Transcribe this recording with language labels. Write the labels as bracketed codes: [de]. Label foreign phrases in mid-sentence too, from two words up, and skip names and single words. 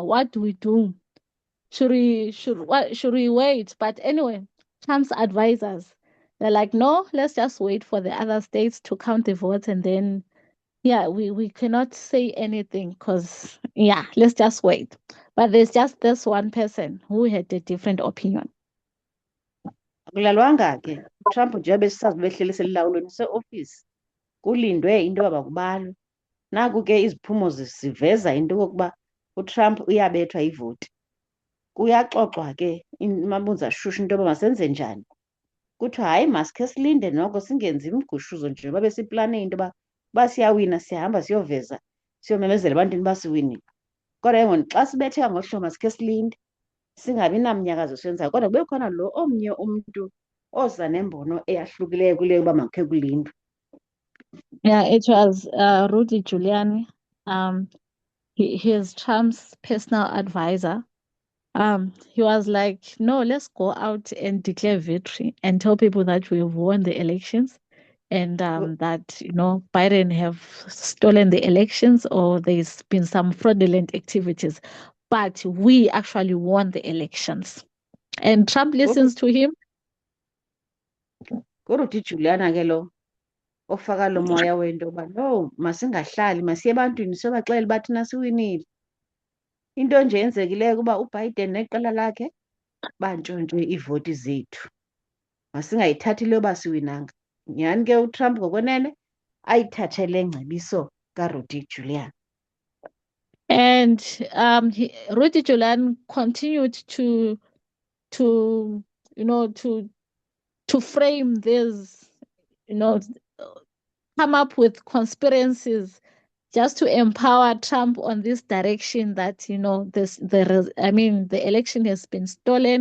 [en] What do we do? Should we wait? But anyway, Trump's advisors, they're like, no, let's just wait for the other states to count the votes, and then yeah, we cannot say anything because yeah, let's just wait. But there's just this one person who had a different opinion. [xh] Akulalwanga ke uTrump nje besisazi behleli selilawulweni seofisi kulindwe into yoba makubalwe. Naku ke iziphumo ziveza into yokokuba uTrump uyabethwa ivoti. Kuyaxoxwa ke amabunza shushu into yoba masenze njani. Kuthiwa hayi, masikhe silinde noko singenzi imigushuzo nje babe siplane into yoba uba siyawina siyahamba siyoveza siyomemezela ebantwini basiwinile. Kodwa ke ngoku xa sibetheka ngolu hlobo masikhe silinde singabi namnyakazo siyenzayo, kodwa kube khona lo omnye umntu oza nembono eyahlukileyo kuleyo uba makukhe kulindwe. [en] Yeah, it was Rudy Giuliani. He is Trump's personal advisor. He was like, no, let's go out and declare victory and tell people that we've won the elections, and that Biden have stolen the elections or there's been some fraudulent activities, but we actually won the elections. And Trump listens to him. [xh] NguRudy Giuliani ke lo ofaka lo moya wento yoba no, masingahlali masiye ebantwini siyobaxelela uba thina siwinile. Into nje yenzekileyo kuba uBiden neqela lakhe bantshontshwe iivoti zethu, masingayithathi leyo uba siwinanga. Nyhani ke uTrump ngokwenene ayithathe le ngcebiso kaRudy Giuliani. [en] And Rudy Giuliani continued to frame this, come up with conspiracies just to empower Trump on this direction that the election has been stolen.